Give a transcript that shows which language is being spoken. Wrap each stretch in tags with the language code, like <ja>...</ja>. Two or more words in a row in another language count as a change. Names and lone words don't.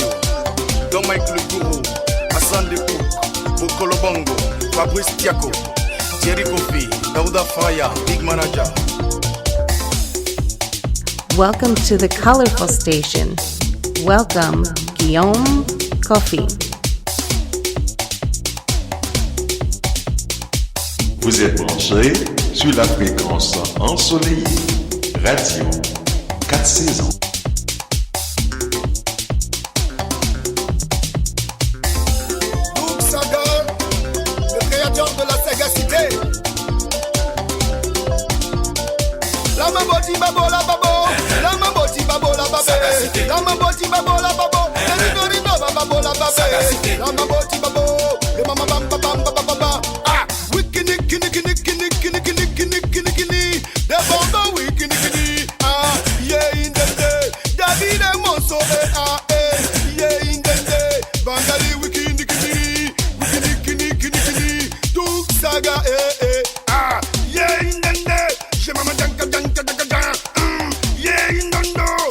<en>Don Mike le Gourou, Hassan Dekou, Bokolo Bongo, Fabrice Tiako, Thierry Kofi, Daouda Faya, Big Manager. Welcome to the colorful station. Welcome, Guillaume Coffee.</en> <fr>Vous êtes branchés sur la fréquence ensoleillée Radio 4 saisons. Doug Saga, le créateur de la sagacité. La maboti babo la babo. La maboti babo la babo. Sagacité. La maboti babo la babo. Babo la babo. Sagacité. La maboti babo. Le mama bam bam bam bam bam bam. Ah, wikini kini kini kini kini kini kini kini kini.</fr> <en>The bomba wikini kini. Ah, yeah in the day. David and Monso ah yeah in the day. Bangali wikini kini. Wikini kini kini kini. Doug Saga ah yeah in the day. Je mama danka danka danka danka. Yeah in the day.</en>